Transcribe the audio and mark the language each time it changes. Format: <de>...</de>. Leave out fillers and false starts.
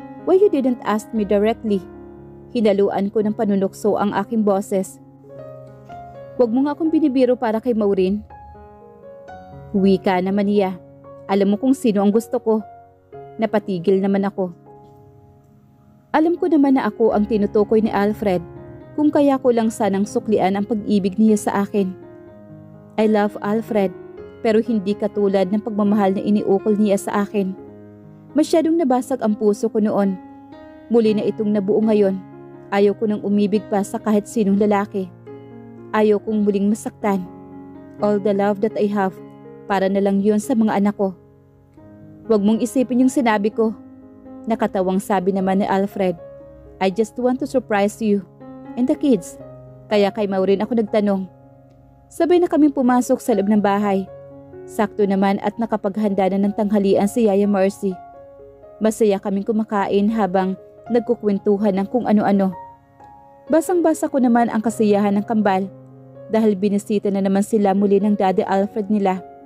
<en>Why you didn't ask me directly?</en> <tl>Hinaluan ko ng panunukso ang aking boses. Huwag mo nga akong binibiro para kay Maureen. Wika naman niya. Alam mo kung sino ang gusto ko. Napatigil naman ako. Alam ko naman na ako ang tinutukoy ni Alfred, kung kaya ko lang sanang suklian ang pag-ibig niya sa akin. I love Alfred, pero hindi katulad ng pagmamahal na iniukol niya sa akin. Masyadong nabasag ang puso ko noon. Muli na itong nabuo ngayon. Ayaw ko nang umibig pa sa kahit sinong lalaki. Ayaw kong muling masaktan. All the love that I have, para na lang yun sa mga anak ko. Huwag mong isipin yung sinabi ko. Nakatawang sabi naman ni Alfred.</tl> <en>I just want to surprise you and the kids.</en> <tl>Kaya kay Maureen ako nagtanong. Sabay na kaming pumasok sa loob ng bahay. Sakto naman at nakapaghanda na ng tanghalian si Yaya Mercy. Masaya kaming kumakain habang nagkukwentuhan ng kung ano-ano. Basang-basa ko naman ang kasiyahan ng kambal dahil binisita na naman sila muli ng Daddy Alfred nila.</tl>